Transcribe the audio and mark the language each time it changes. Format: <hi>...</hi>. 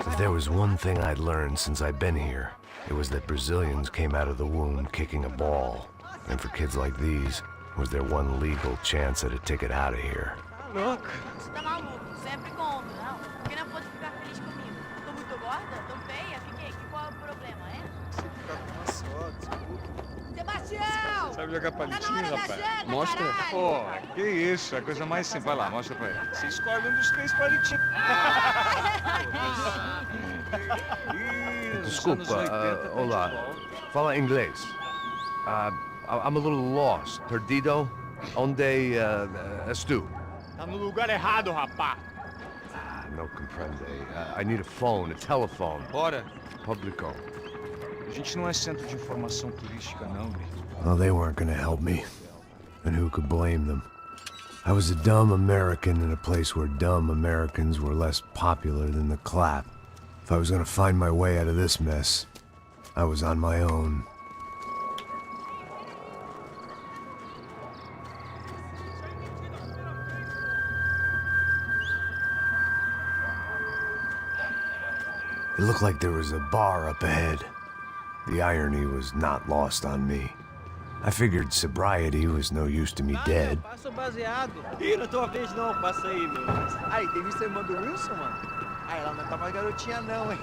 <en>If there was one thing I'd learned since I'd been here, it was that Brazilians came out of the womb kicking a ball. And for kids like these, was their one legal chance at a ticket out of here.</en> <pt>Tá louco. Você tá maluco? Sempre contra, não? Por que não pode ficar feliz comigo? Tô muito gorda? Tô feia? Fiquei. Qual é o problema, é? Você fica com uma só, desculpa. Sebastião! Sabe jogar palitinho, rapaz? Janta, Mostra. caralho. Pô, que isso, é a coisa mais simples. Vai lá, mostra pra ele. Você escolhe um dos 3 palitinhos. Desculpa, olá. Fala inglês.</pt> <en>I'm a little lost.</en> <pt>Perdido? Onde estou? Tá no lugar errado, rapá. Não compreende.</pt> <en>I need a phone, a telephone.</en> <pt>Bora. Publico. A gente não é centro de informação turística, não, Gui.</pt> <en>Well, they weren't gonna help me. And who could blame them? I was a dumb American in a place where dumb Americans were less popular than the clap. If I was gonna find my way out of this mess, I was on my own. It looked like there was a bar up ahead. The irony was not lost on me. I figured sobriety was no use to me dead.</en> <pt>Passa o baseado. Ih, não é tua vez não, passa aí, meu. Aí, tem visto a irmã do Wilson, mano? Ah, ela não tá mais garotinha não, hein?</pt>